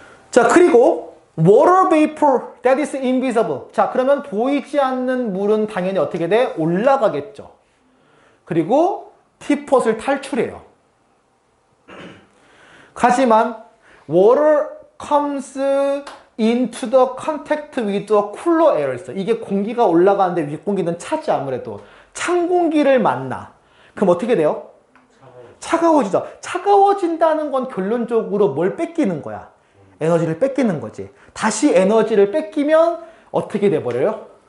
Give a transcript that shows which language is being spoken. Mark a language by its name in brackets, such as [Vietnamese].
[English] 자, [Korean] 그리고 [English] water vapor that is invisible. [Korean] 자, 그러면 보이지 않는 물은 당연히 어떻게 돼? 올라가겠죠. 그리고 티폿을 탈출해요. 하지만 [English] water comes into the contact with a cooler air. [Korean] 이게 공기가 올라가는데 윗공기는 차지 아무래도. 찬 공기를 만나. 그럼 어떻게 돼요? 차가워지죠. 차가워진다는 건 결론적으로 뭘 뺏기는 거야? 에너지를 뺏기는 거지. 다시 에너지를 뺏기면 어떻게 돼버려요?